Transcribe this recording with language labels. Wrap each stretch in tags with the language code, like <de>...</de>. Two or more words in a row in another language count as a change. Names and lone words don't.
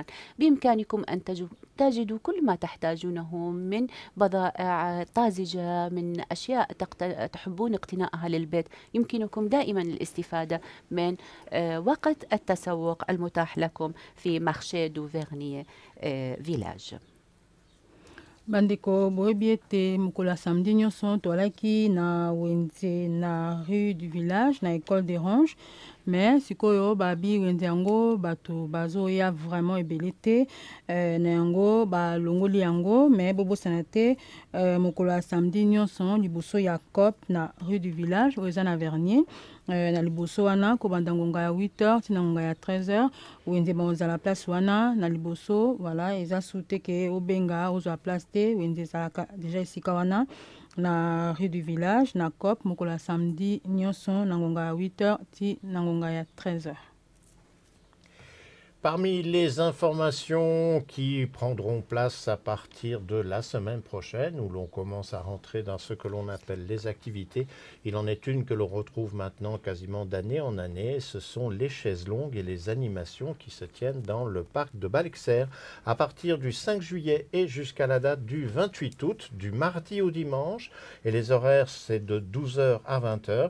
<ar>بامكانكم أن تجدوا كل ما تحتاجونه من بضائع طازجة، من أشياء تحبون اقتنائها للبيت. يمكنكم دائما الاستفادة من وقت التسوق المتاح لكم في مارشي دو فيرنيي فيلاج.</ar> <ln>Bandeko boyebi ete mokolo ya samedi nyonso toalaki na wenze na</ln> <fr>rue du village</fr> <ln>na école des Ranges, mais sikoyo babi wenze yango bato bazoya vraiment ebele te na yango balongoli yango, mais bobosana te mokolo ya samedi nyonso liboso ya COP na</ln> <fr>rue du village</fr> <ln>oyo eza na Vernier. Na liboso wana kobanda ngonga ya 8h tina ngonga ya 13h wenze baozala place wana na liboso. Voilà, eza sute ke obenga ozwa place te, wenze ezalaka deja esika wana na</ln> <fr>rue du village</fr> <ln>na COP mokolo ya samedi nyonso na ngonga ya 8h ti na ngonga ya 13h.</ln> <fr>Parmi les informations qui prendront place à partir de la semaine prochaine, où l'on commence à rentrer dans ce que l'on appelle les activités, il en est une que l'on retrouve maintenant quasiment d'année en année, ce sont les chaises longues et les animations qui se tiennent dans le parc de Balexert à partir du 5 juillet et jusqu'à la date du 28 août, du mardi au dimanche, et les horaires c'est de 12h à 20h.</fr>